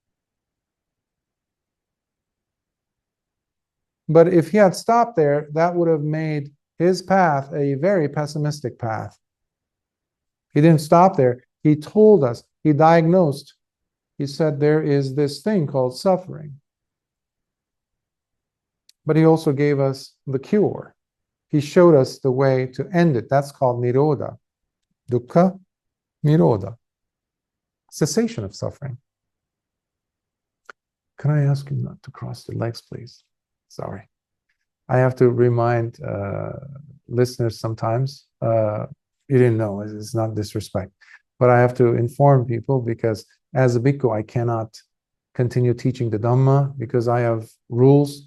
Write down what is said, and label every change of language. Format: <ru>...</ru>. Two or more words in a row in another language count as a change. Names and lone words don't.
<en>But if he had stopped there, that would have made his path a very pessimistic path. He didn't stop there. He told us, he diagnosed, he said there is this thing called suffering. But he also gave us the cure. He showed us the way to end it. That's called nirodha.</en> <pi>Dukkha, nirodha.</pi> <en>Cessation of suffering. Can I ask you not to cross your legs, please? Sorry. I have to remind listeners sometimes. You didn't know, it's not disrespect. But I have to inform people because as a bhikkhu, I cannot continue teaching the Dhamma because I have rules.</en>